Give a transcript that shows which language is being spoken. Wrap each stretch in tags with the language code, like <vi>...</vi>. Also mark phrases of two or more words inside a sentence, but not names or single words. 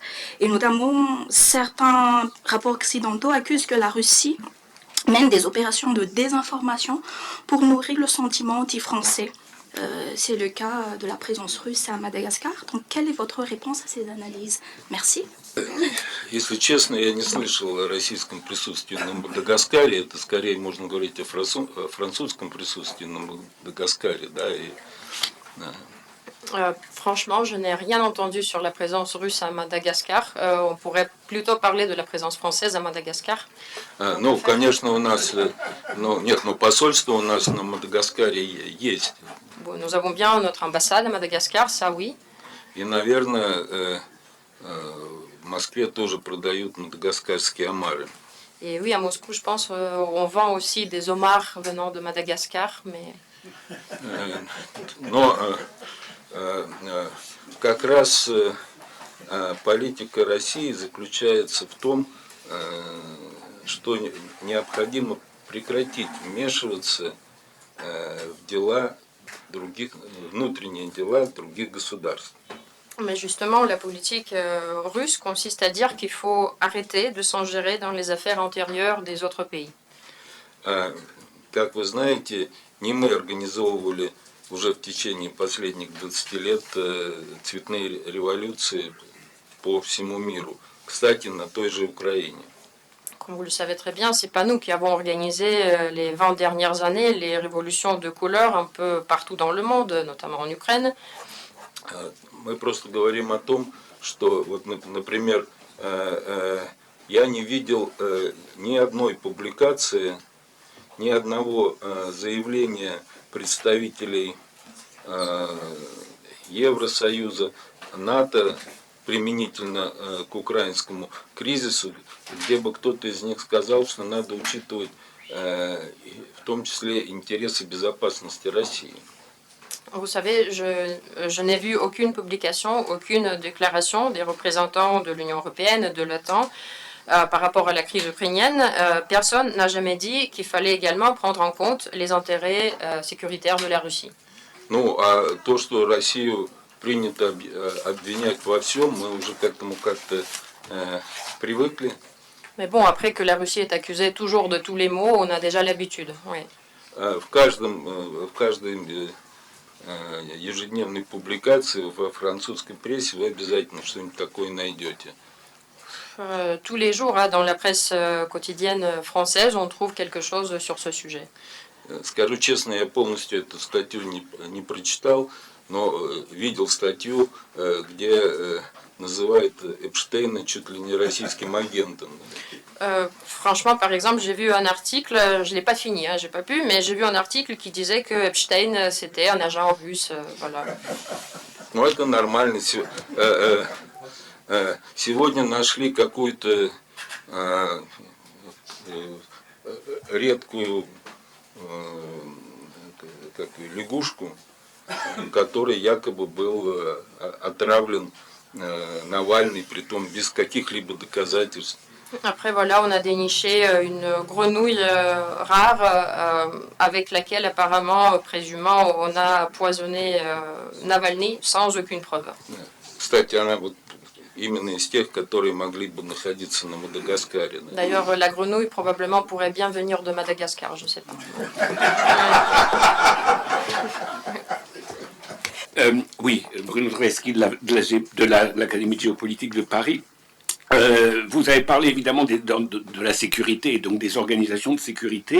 <fr>Et notamment, certains rapports occidentaux accusent que la Russie mène des opérations de désinformation pour nourrir le sentiment anti-français. C'est le cas de la présence russe à Madagascar. Donc, quelle est votre réponse à ces analyses? Merci.</fr> <ru>Если честно, я не слышал о российском присутствии на Мадагаскаре. Это скорее можно говорить о французском присутствии на Мадагаскаре. Да,</ru> <fr>Franchement, je n'ai rien entendu sur la présence russe à Madagascar. On pourrait plutôt parler de la présence française à Madagascar.</fr> <ru>Ну, конечно, у нас, но посольство у нас на Мадагаскаре есть.</ru> <fr>Nous avons bien notre ambassade à Madagascar, ça oui.</fr> <ru>И, наверное, в Москве тоже продают мадагаскарские омары.</ru> <fr>Et oui, à Moscou, je pense, on vend aussi des homards venant de Madagascar, mais...</fr> <ru>Но как раз политика России заключается в том, что необходимо прекратить вмешиваться в дела других, внутренние дела других государств.</ru> <fr>Mais justement, la politique russe consiste à dire qu'il faut arrêter de s'ingérer dans les affaires intérieures des autres pays.</fr> <ru>Как вы знаете, не мы организовывали уже в течение последних 20 лет цветные революции по всему миру. Кстати, на той же Украине.</ru> <fr>Comme vous le savez très bien, c'est pas nous qui avons organisé les 20 dernières années les révolutions de couleur un peu partout dans le monde, notamment en Ukraine.</fr> <ru>Мы просто говорим о том, что, вот, например, я не видел ни одной публикации, ни одного заявления представителей Евросоюза, НАТО применительно к украинскому кризису, где бы кто-то из них сказал, что надо учитывать в том числе интересы безопасности России.</ru> <fr>Vous savez, je n'ai vu aucune publication, aucune déclaration des représentants de l'Union européenne, de l'OTAN, par rapport à la crise ukrainienne. Personne n'a jamais dit qu'il fallait également prendre en compte les intérêts sécuritaires de la Russie.</fr> <ru>Ну, а то, что Россию принято обвинять во всем, мы уже к этому как-то привыкли.</ru> <fr>Mais bon, après que la Russie est accusée toujours de tous les maux, on a déjà l'habitude. Oui.</fr> <ru>В каждой ежедневной публикации во французской прессе вы обязательно что-нибудь такое найдете.</ru> <fr>Tous les jours, hein, dans la presse quotidienne française, on trouve quelque chose sur ce sujet.</fr> <ru>Скажу честно, я полностью эту статью не прочитал, но видел статью, где называют Эпштейна чуть ли не российским агентом.</ru> <fr>Franchement, par exemple, j'ai vu un article, je ne l'ai pas fini, hein, j'ai pas pu, mais j'ai vu un article qui disait que Epstein, c'était un agent russe, voilà.</fr> <ru>Ну, это нормально. Сегодня нашли какую-то редкую лягушку, который якобы был отравлен Навальный, притом без каких-либо доказательств.</ru> <fr>Après, voilà, on a déniché une grenouille rare avec laquelle, apparemment, présumant, on a poisonné Navalny sans aucune preuve.</fr> <ru>Кстати, она вот именно из тех, которые могли бы находиться на Мадагаскаре.</ru> <fr>D'ailleurs, la grenouille probablement pourrait bien venir de Madagascar, je ne sais pas. Oui, Bruno Dreski de l'Académie de géopolitique de Paris. Vous avez parlé évidemment de la sécurité et donc des organisations de sécurité.</fr>